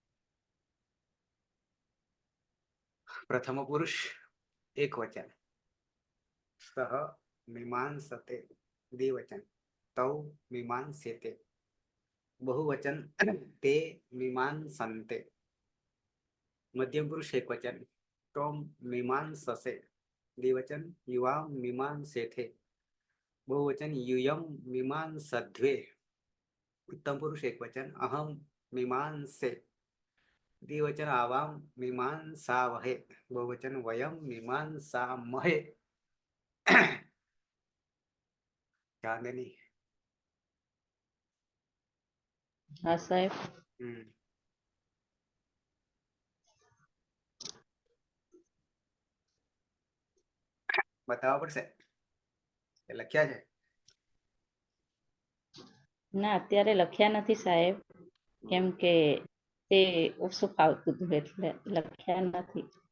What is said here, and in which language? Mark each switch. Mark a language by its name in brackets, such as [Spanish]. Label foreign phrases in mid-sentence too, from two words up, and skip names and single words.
[Sanskrit] પ્રથમ પુરુષ એક વચન, સહ મીમાંસતે દ્વિવચન, તૌ મીમાંસ્યતે બહુવચન, તે મીમાંસન્તે. મધ્યમ પુરુષ એક વચન, ત્વમ મીમાંસસે દ્વિવચન, યુવામ મીમાંસેથે બહુવચન, यूयम मीमांसध्वे. उत्तम पुरुष एक वचन, अहम मीमांसे द्विवचन, आवाम मीमांसावहे बहुवचन, वयम मीमांसामहे. चांदनी. [Gujarati] હા સાહેબ. બતાવવા પડશે એ લખ્યા છે? ના અત્યારે લખ્યા નથી સાહેબ, કેમ કે તે ઓછું ફાવતું હતું એટલે લખ્યા નથી.